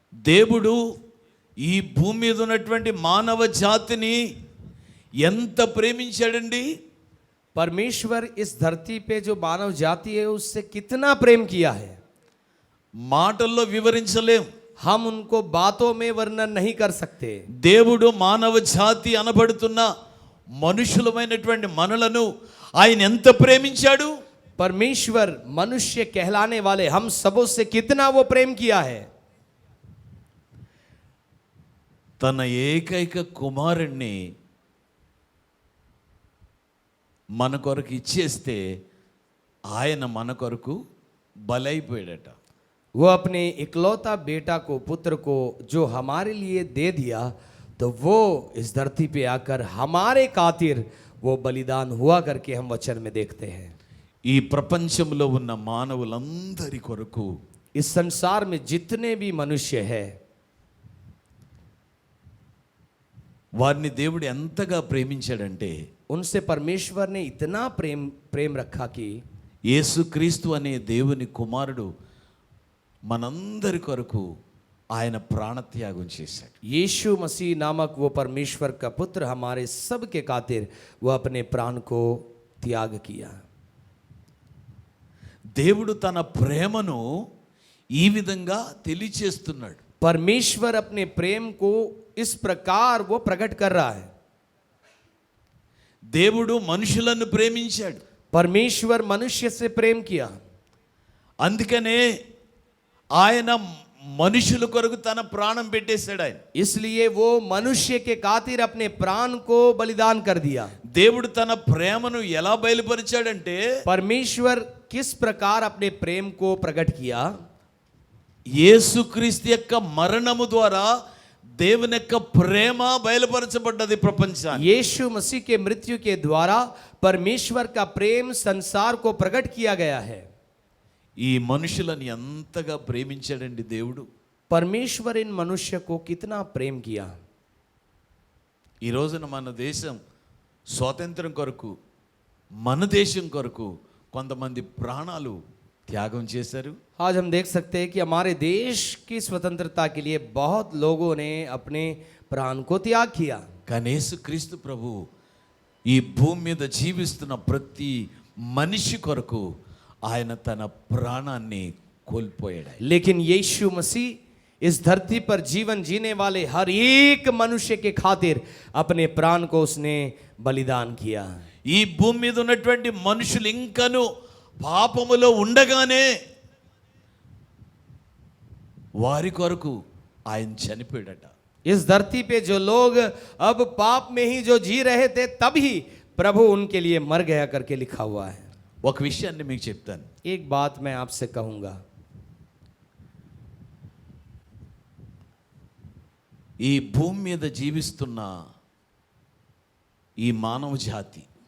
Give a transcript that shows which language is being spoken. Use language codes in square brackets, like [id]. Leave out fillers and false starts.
[te] దేవుడు ఈ భూమి మీద ఉన్నటువంటి మానవ జాతిని ఎంత ప్రేమించాడండి. [hi] परमेश्वर इस धरती पे जो मानव जाति है उससे कितना प्रेम किया है, [te] మాటల్లో వివరించలేం. [hi] हम उनको बातों में वर्णन नहीं कर सकते। [te] దేవుడు మానవ జాతి అనబడుతున్న మనుషులమైనటువంటి మనలను ఆయన ఎంత ప్రేమించాడు. [hi] परमेश्वर मनुष्य कहलाने वाले हम सबों से कितना वो प्रेम किया है। [te] తన ఏకైక కుమారుణ్ణి మన కొరకు ఇచ్చేస్తే ఆయన మన కొరకు బలైపోయాడట. [hi] वो अपने इकलौता बेटा को, पुत्र को जो हमारे लिए दे दिया, तो वो इस धरती पे आकर हमारे खातिर वो बलिदान हुआ करके हम वचन में देखते हैं। [te] ఈ ప్రపంచంలో ఉన్న మానవులందరి కొరకు [hi] इस संसार में जितने भी मनुष्य हैं, [te] వారిని దేవుడు ఎంతగా ప్రేమించాడంటే [hi] उनसे परमेश्वर ने इतना प्रेम रखा कि [te] యేసుక్రీస్తు అనే దేవుని కుమారుడు మనందరి కొరకు ఆయన ప్రాణత్యాగం చేశాడు. [hi] यीशु मसीह नामक वो परमेश्वर का पुत्र हमारे सब के खातिर वो अपने प्राण को त्याग किया। [te] దేవుడు తన ప్రేమను ఈ విధంగా తెలియచేస్తున్నాడు. [hi] परमेश्वर अपने प्रेम को इस प्रकार वो प्रकट कर रहा है। [te] దేవుడు మనుషులను ప్రేమించాడు. [hi] परमेश्वर मनुष्य से प्रेम किया, [te] అందుకనే ఆయన మనుషుల కొరకు తన ప్రాణం పెట్టేశాడు. ఆయన [hi] इसलिए वो मनुष्य के खातिर अपने प्राण को बलिदान कर दिया। [te] దేవుడు తన ప్రేమను ఎలా బయలుపరిచాడంటే [hi] परमेश्वर किस प्रकार अपने प्रेम को प्रकट किया। [te] యేసుక్రీస్తు యొక్క మరణము ద్వారా దేవుని యొక్క ప్రేమ బయలుపరచబడ్డది ప్రపంచానికి. [hi] यीशु मसीह के मृत्यु के द्वारा परमेश्वर का प्रेम संसार को प्रकट किया गया है। [te] ఈ మనుషులను ఎంతగా ప్రేమించాడండి దేవుడు. [hi] परमेश्वर इन मनुष्य को कितना प्रेम किया। [te] ఈ రోజున మన దేశం స్వాతంత్రం కొరకు, మన దేశం కొరకు కొంతమంది ప్రాణాలు త్యాగం చేశారు. [hi] आज हम देख सकते हैं कि हमारे देश की स्वतंत्रता के लिए बहुत लोगों ने अपने प्राण को त्याग किया। [te] కానీ యేసుక్రీస్తు ప్రభు ఈ భూమి మీద జీవిస్తున్న ప్రతి మనిషి కొరకు ఆయన తన ప్రాణాన్ని కోల్పోయాడు. [hi] लेकिन यीशु मसीह इस धरती पर जीवन जीने वाले हर एक मनुष्य के खातिर अपने प्राण को उसने बलिदान किया। [te] ఈ భూమి మీద ఉన్నటువంటి మనుషులు ఇంకను పాపములో ఉండగానే వారి కొరకు ఆయన చనిపోయాడట. [hi] इस धरती पे जो लोग अब पाप में ही जो जी रहे थे, तभी प्रभु उनके लिए मर गया करके लिखा हुआ है। [te] ఒక విషయాన్ని మీకు చెప్తాను. [hi] एक बात मैं आपसे कहूंगा, [te] ఈ భూమి మీద జీవిస్తున్న ఈ మానవ జాతి